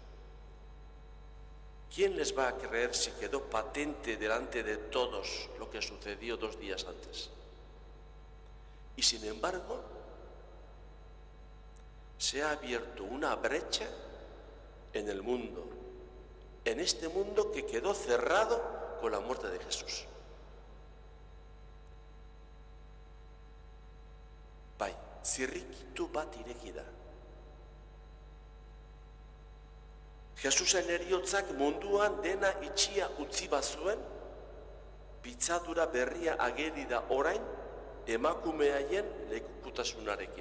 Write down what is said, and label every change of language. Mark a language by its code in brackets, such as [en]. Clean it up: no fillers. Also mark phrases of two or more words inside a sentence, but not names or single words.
[es] ¿Quién les va a creer si quedó patente delante de todos lo que sucedió 2 días antes? Y sin embargo, se ha abierto una brecha en el mundo, en este mundo que quedó cerrado con la muerte de Jesús. [eu] Bai, zirrikitu bat ireki da. Jesusen heriotzak munduan dena itxia utzi bazuen, pitzadura berria ageri da orain emakumeaien lekukutasunarekin.